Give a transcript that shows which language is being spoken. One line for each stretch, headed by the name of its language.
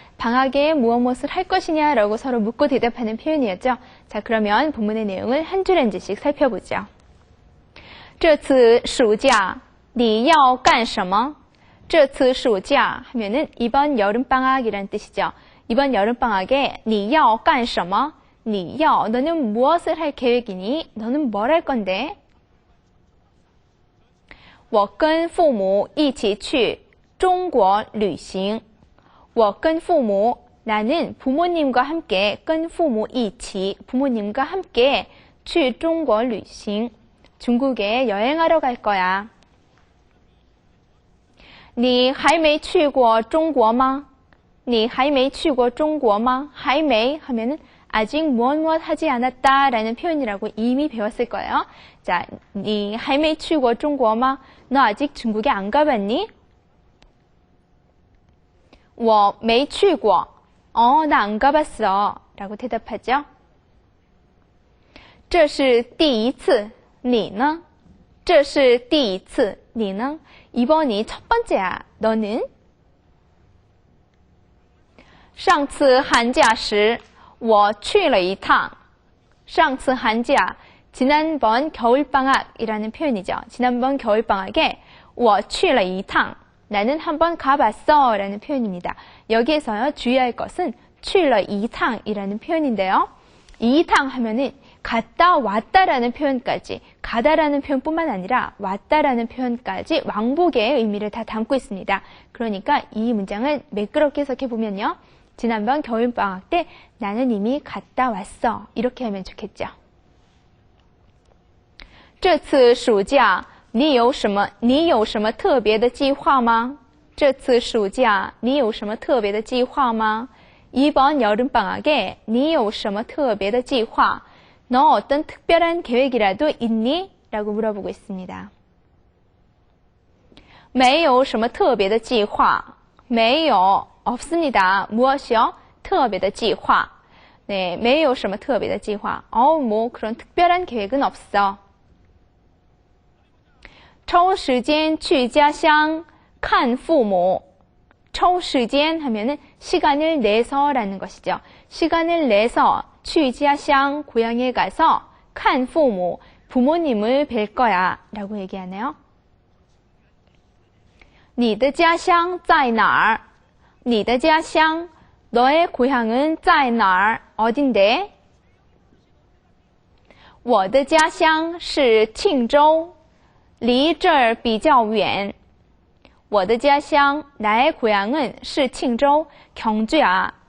Korean: 방학에 무엇을 할 것이냐라고 서로 묻고 대답하는 표현이었죠. 자, 그러면 본문의 내용을 한 줄 한 줄씩 살펴보죠.
Chinese: 这次暑假你要干什么? 这次暑假
Korean: 하면은 이번 여름방학이란 뜻이죠. 이번 여름방학에
Chinese: 你要干什么? 你要
Korean: 너는 무엇을 할 계획이니? 너는 뭘 할 건데?
Chinese: 我跟父母一起去中国旅行. 我跟父母
Korean: 나는 부모님과 함께
Chinese: 跟父母一起
Korean: 부모님과 함께
Chinese: 去中国旅行.
Korean: 중국에 여행하러 갈 거야.
Chinese: 你还没去过中国吗?你还没去过中国吗? 还没
Korean: 하면은 아직 무엇 하지 않았다 라는 표현이라고 이미 배웠을 거예요.
Chinese: 자, 你还没去过中国吗?
Korean: 너 아직 중국에 안 가봤니?
Chinese: 我没去过.
Korean: 나 안 가봤어. 라고 대답하죠.
Chinese: 这是第一次.你呢?这是第一次.你呢?
Korean: 이번이 첫 번째야. 너는?
Chinese: 上次寒假时我去了一趟. 上次寒假,
Korean: 지난번 겨울방학이라는 표현이죠. 지난번 겨울방학에
Chinese: 我去了一趟.
Korean: 나는 한번 가봤어 라는 표현입니다. 여기에서요, 주의할 것은
Chinese: 去了一趟
Korean: 이라는 표현인데요.
Chinese: 一趟
Korean: 하면은 갔다 왔다라는 표현까지, 가다라는 표현뿐만 아니라 왔다라는 표현까지 왕복의 의미를 다 담고 있습니다. 그러니까 이 문장을 매끄럽게 해석해보면요. 지난번 겨울방학 때 나는 이미 갔다 왔어. 이렇게 하면 좋겠죠.
Chinese: 这次暑假你有什么特别的计划吗? 这次暑假你有什么特别的计划吗?
Korean: 이번 여름방학에
Chinese: 你有什么特别的计划?
Korean: 너 어떤 특별한 계획이라도 있니? 라고 물어보고 있습니다.
Chinese: 没有什么特别的计划.没有
Korean: 없습니다. 무엇이요?
Chinese: 特别的计划. 네, 没有什么特别的计划.
Korean: 뭐 그런 특별한 계획은 없어.
Chinese: 抽时间去家乡看父母. 抽时间
Korean: 하면은 시간을 내서라는 것이죠. 시간을 내서
Chinese: 去家乡
Korean: 고향에 가서
Chinese: 看父母
Korean: 부모님을 뵐 거야 라고 얘기하네요.
Chinese: 你的家乡在哪儿? 你的家乡
Korean: 너의 고향은
Chinese: 在哪儿
Korean: 어딘데?
Chinese: 我的家乡是庆州离这儿比较远. 我的家乡
Korean: 나의 고향은
Chinese: 是庆州
Korean: 경주야.